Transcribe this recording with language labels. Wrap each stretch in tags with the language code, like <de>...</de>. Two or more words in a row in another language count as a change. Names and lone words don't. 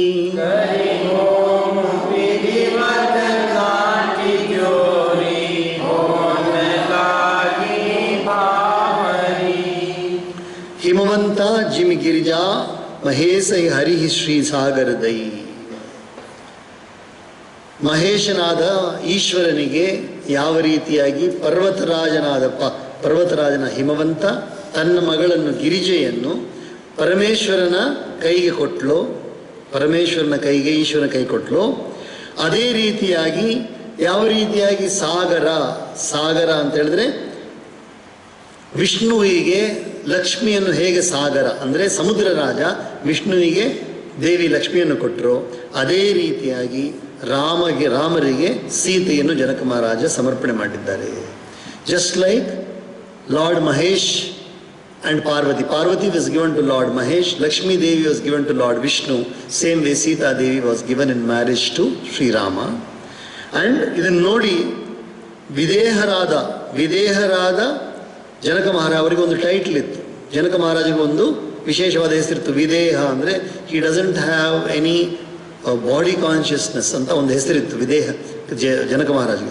<awa>विधिवत गाठी जोरी होन लागी भावरी. हिमवंत जिमि गिरिजा महेश हरि श्री सागर दई.</awa> <kn>ಮಹೇಶನಾದ ಈಶ್ವರನಿಗೆ ಯಾವ ರೀತಿಯಾಗಿ ಪರ್ವತರಾಜನ ಹಿಮವಂತ ತನ್ನ ಮಗಳನ್ನು ಗಿರಿಜೆಯನ್ನು ಪರಮೇಶ್ವರನ ಕೈಗೆ ಕೊಟ್ಲೋ, ಪರಮೇಶ್ವರನ ಕೈಗೆ ಈಶ್ವರನ ಕೈ ಕೊಟ್ಲೋ, ಅದೇ ರೀತಿಯಾಗಿ ಯಾವ ರೀತಿಯಾಗಿ ಸಾಗರ ಅಂತ ಹೇಳಿದ್ರೆ ವಿಷ್ಣುವಿಗೆ ಲಕ್ಷ್ಮಿಯನ್ನು ಹೇಗೆ ಸಾಗರ ಅಂದರೆ ಸಮುದ್ರ ರಾಜ ವಿಷ್ಣುವಿಗೆ ದೇವಿ ಲಕ್ಷ್ಮಿಯನ್ನು ಕೊಟ್ಟರು, ಅದೇ ರೀತಿಯಾಗಿ ರಾಮರಿಗೆ ಸೀತೆಯನ್ನು ಜನಕ ಮಹಾರಾಜ ಸಮರ್ಪಣೆ ಮಾಡಿದ್ದಾರೆ.</kn> <en>Just like Lord Mahesh and Parvati was given to Lord Mahesh, Lakshmi Devi was given to Lord Vishnu, same way Sita Devi was given in marriage to Sri Rama.</en> <kn>And ಇದನ್ನು ನೋಡಿ ವಿದೇಹರಾದ ಜನಕ ಮಹಾರಾಜ ಅವರಿಗೆ ಒಂದು ಟೈಟ್ಲ್ ಇತ್ತು. ಜನಕ ಮಹಾರಾಜಿಗೆ ಒಂದು ವಿಶೇಷವಾದ ಹೆಸರಿತ್ತು ವಿದೇಹ ಅಂದರೆ</kn> <en>he doesn't have any body consciousness</en> <kn>ಅಂತ ಒಂದು ಹೆಸರಿತ್ತು ವಿದೇಹ ಜನಕ ಮಹಾರಾಜಿಗೆ.</kn>